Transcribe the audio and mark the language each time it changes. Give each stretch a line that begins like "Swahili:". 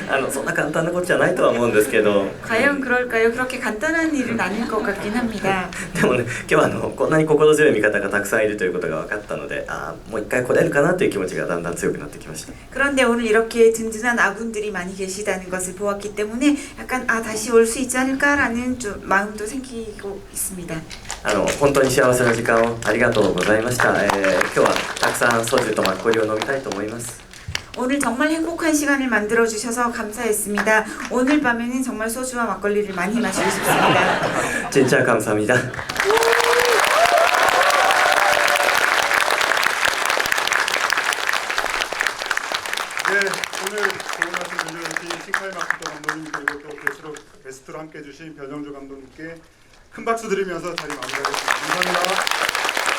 Japanese: そんな簡単なことじゃないとは思うんですけど。
Korean: 과연 그럴까요? 그렇게 간단한 일은 아닐 것 같긴 합니다.
Japanese: でもね、今日はこんなに心強い味方がたくさんいるということが分かったので、もう一回来れるかなという気持ちがだんだん強くなってきました。
Korean: 그런데 오늘 이렇게 든든한 아군들이 많이 계시다는 것을 보았기 때문에 약간 다시 올 수 있지 않을까라는 좀 마음도 생기고 있습니다.
Japanese: 本当に幸せな時間をありがとうございました。今日はたくさんソジュとマッコリを飲みたいと思います。
Korean: 오늘 정말 행복한 시간을 만들어 주셔서 감사했습니다. 오늘 밤에는 정말 소주와 막걸리를 많이 마시고 싶습니다. 진짜 감사합니다. 네, 오늘 고용하신 분들께 싱카이 마코토 감독님 그리고 또 게스트로 함께 해주신 변영주 감독님께 큰 박수 드리면서 자리 마무리하겠습니다. 감사합니다.